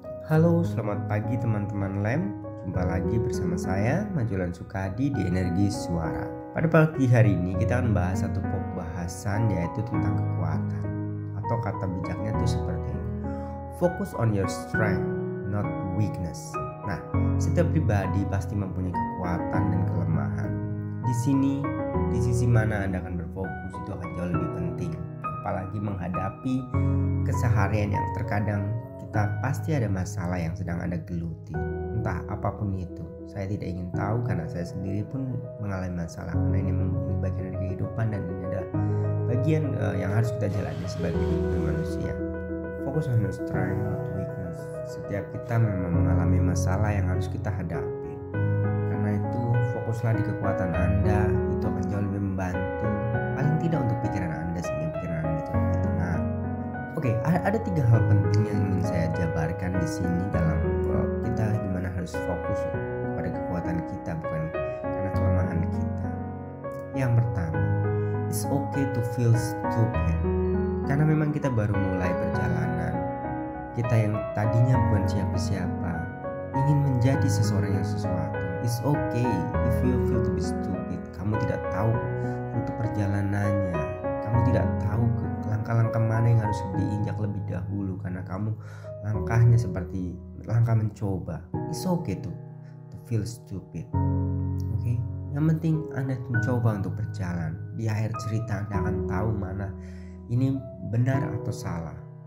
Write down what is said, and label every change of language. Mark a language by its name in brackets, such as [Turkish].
[Indonesian] Halo, selamat pagi teman-teman LEM. Jumpa lagi bersama saya, Majulan Sukadi di Energi Suara. Pada pagi hari ini kita akan bahas satu bahasan, yaitu tentang kekuatan. Atau kata bijaknya itu seperti ini. [English] Focus on your strength, not weakness. [Indonesian] Nah, setiap pribadi pasti mempunyai kekuatan dan kelemahan. Di sisi mana Anda akan berfokus itu akan jauh lebih penting. Apalagi menghadapi keseharian yang terkadang kita pasti ada masalah yang sedang Anda geluti. Entah apapun itu. Saya tidak ingin tahu karena saya sendiri pun mengalami masalah. Karena ini bagian dari kehidupan dan ini adalah bagian yang harus kita jalani sebagai manusia. [English] Fokus on your strength, not weakness. [Indonesian] Setiap kita memang mengalami masalah yang harus kita hadapi. Karena itu fokuslah di kekuatan Anda, itu akan jauh lebih membantu. Paling tidak untuk pikiran Anda sehingga pikiran Anda itu lebih tenang. Oke, ada 3 hal penting yang ingin saya jabarkan di sini dalam kita gimana harus fokus pada kekuatan kita bukan karena kelemahan kita. Yang pertama, [English] it's okay to feel stupid. [Indonesian] Karena memang kita baru mulai perjalanan. Kita yang tadinya bukan siapa-siapa ingin menjadi seseorang yang sesuatu. [English] It's okay if you feel to be stupid. [Indonesian] Kamu tidak tahu untuk perjalanannya. Kamu tidak tahu langkah-langkah mana yang harus diinjak lebih dahulu karena kamu langkahnya seperti langkah mencoba. [English] It's okay to feel stupid. Okay? [Indonesian] Yang penting Anda mencoba untuk berjalan. Di akhir cerita Anda akan tahu mana ini benar atau salah.